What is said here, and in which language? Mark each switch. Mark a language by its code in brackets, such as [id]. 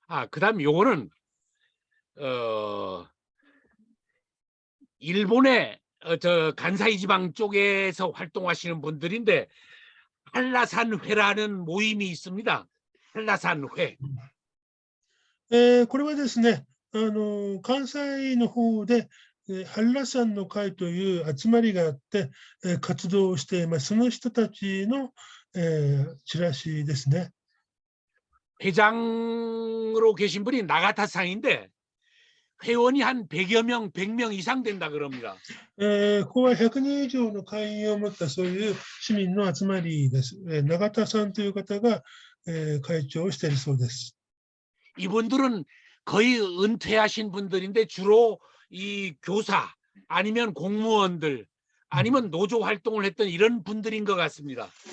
[ko] 그다음 요거는 일본의 저 간사이 지방 쪽에서 활동하시는 분들인데 한라산회라는 모임이 있습니다. 한라산회. [ja] これはですね、関西の方で、한라산の会という集まりがあって、活動をしています。その人たちの、チラシですね。 [ko] 회장으로 계신 분이 나가타상인데 회원이 한 100여 명, 100명 이상 된다 그럽니다. [ja] ここは100人以上の会員を持ったそういう市民の集まりです。永田さんという方が、会長をしているそうです。 [ko] 이분들은 거의 은퇴하신 분들인데 주로 이 교사 아니면 공무원들 아니면 노조 활동을 했던 이런 분들인 것 같습니다.